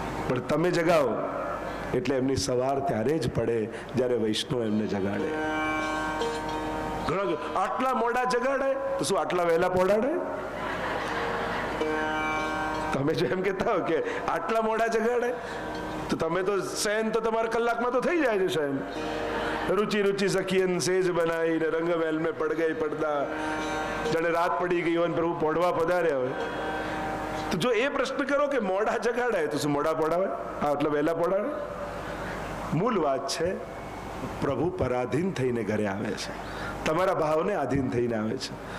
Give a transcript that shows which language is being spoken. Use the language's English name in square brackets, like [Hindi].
[Gujarati] પણ તમે જગાવો એટલે એમની સવાર ત્યારે જ પડે જ્યારે વૈષ્ણવ એમને જગાડે. આટલા મોડા જગાડે તો શું આટલા વહેલા પોડાડે? તમે જો એમ કહેતા હો કે આટલા મોડા જગાડે તો તમે તો શયન તો તમારા કલાકમાં તો થઈ જાય છે શયન. [Hindi] रुचि रुचि सखियन सेज बनाई ने रंग महल में पड़ गई પડદા. [Gujarati] જાણે રાત પડી ગઈ હોય પ્રભુ પોઢવા પધાર્યા હોય. તો જો એ પ્રશ્ન કરો કે મોડા જગાડાય તો શું મોડા પોડાવે? આ એટલે વહેલા પોડાવે? મૂળ વાત છે પ્રભુ પરાધીન થઈને ઘરે આવે છે, તમારા ભાવને આધીન થઈને આવે છે.